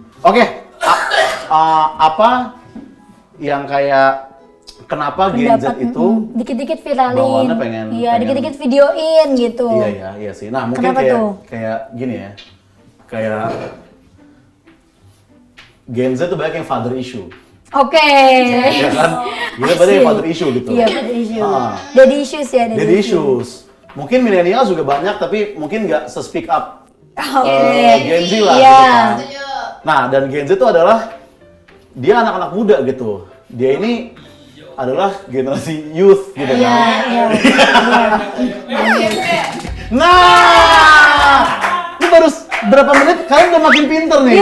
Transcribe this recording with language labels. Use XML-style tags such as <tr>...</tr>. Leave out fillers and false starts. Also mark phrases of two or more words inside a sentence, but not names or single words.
<id>Oke, apa yang kayak kenapa Gen Z itu dikit-dikit viralin. bawaannya pengen- Iya, pengen- dikit-dikit videoin gitu. iya sih. Nah, mungkin Kenapa tuh? kayak gini ya. Kayak Gen Z tuh banyak yang</id> <en>father issue.</en> <id>Oke. Ya kan? Gila berarti yang</id> <en>father issue</en> <id>gitu. Iya,</id> <en>father issue. Ah. Daddy issues ya, Daddy issues.</en> <id>Mungkin milenial juga banyak tapi mungkin nggak</id> <en>se-speak up</en> <id>Gen Z lah Iya. gitu kan. Nah, dan Gen Z itu adalah dia anak-anak muda gitu. Dia ini adalah generasi youth gitu Iya, kan. iya. Nah, ini baru berapa menit kalian udah makin pinter nih.</id>